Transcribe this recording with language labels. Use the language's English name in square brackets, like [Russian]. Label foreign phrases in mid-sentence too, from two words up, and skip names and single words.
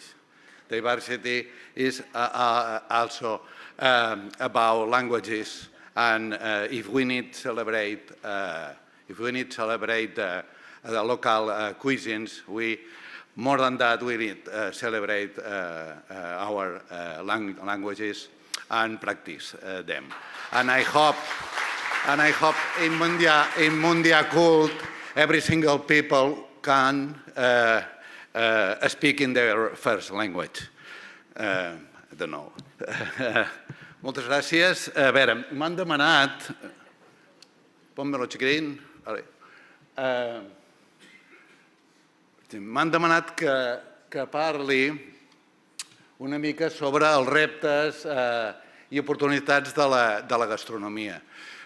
[English] Diversity is also about languages, and if we need to celebrate the local cuisines, more than that, we need to celebrate our languages and practice them. And I hope in Mundia Cult, every single people can speak in their first language. I don't know. [Catalan] Moltes gràcies. A veure, m'han demanat... [Spanish] Ponme-lo xiquirín. [Catalan] M'han demanat que parli una mica sobre els reptes i oportunitats de la gastronomia.